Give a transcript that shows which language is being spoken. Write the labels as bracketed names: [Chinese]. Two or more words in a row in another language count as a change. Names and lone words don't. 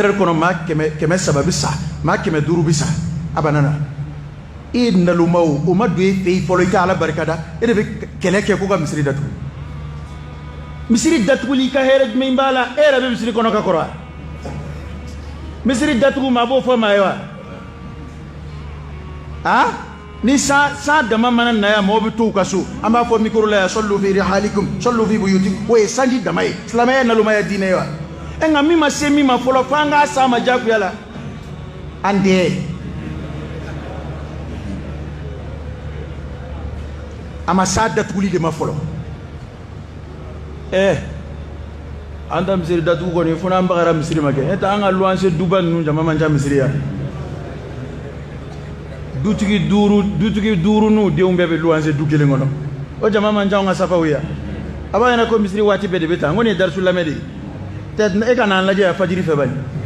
[Bambara] heures kɔnɔ maa 300 bi sa maa 500 bi sa a banana e nalomaw o ma don e fɛ yen fɔlɔ i ka ala barikada e de bɛ kɛlɛ kɛ ko ka misiri datugu misiri datuguli ka hɛrɛ jumɛn b'a la e yɛrɛ bɛ misiri kɔnɔ ka kɔrɔ wa misiri datugu maa b'o fɔ maa ye wa ni san dama mana na yan mɔgɔw bɛ to u ka so an b'a fɔ micro la yan [Arabic] صلوا في رحالكم صلوا في بيوتكم [Bambara] o ye sanji dama ye silamɛya nalomaya diinɛ ye wa nka min ma se min ma fɔlɔ fo an k'a s'a ma diyagoya la an tɛ a ma s'a datuguli de ma fɔlɔ an ta misiri datugu kɔni fo n'an bagara misiri ma kɛ n'o tɛ an ka luwanse duba ninnu jama man ca misiri yan dutigi duuru n'u denw bɛɛ bɛ luwanse du kelen kɔnɔ o jama man ca an ka safaw yan a b'a ɲɛna ko misiri waati bɛɛ de bɛ taa n ko nin ye darisu lamɛn de ye e ka n'an lajɛ yan fajiri fɛ bani